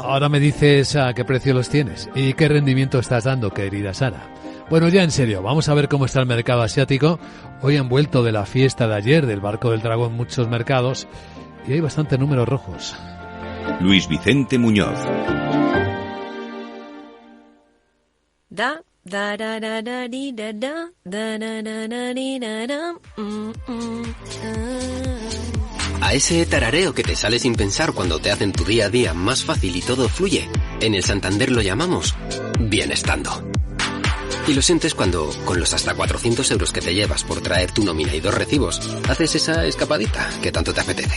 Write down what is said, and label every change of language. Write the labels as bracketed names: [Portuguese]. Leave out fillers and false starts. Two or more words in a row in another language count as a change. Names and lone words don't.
[Spanish] Ahora me dices a qué precio los tienes y qué rendimiento estás dando, querida Sara. Bueno, ya en serio, vamos a ver cómo está el mercado asiático. Hoy han vuelto de la fiesta de ayer del barco del dragón muchos mercados y hay bastantes números rojos. Luis Vicente Muñoz. Da da da da da di da da da da da da di da da. A ese tarareo que te sale sin pensar cuando te hacen tu día a día más fácil y todo fluye, en el Santander lo llamamos bienestando. Y lo sientes cuando, con los hasta 400 euros que te llevas por traer tu nómina y 2 recibos, haces esa escapadita que tanto te apetece.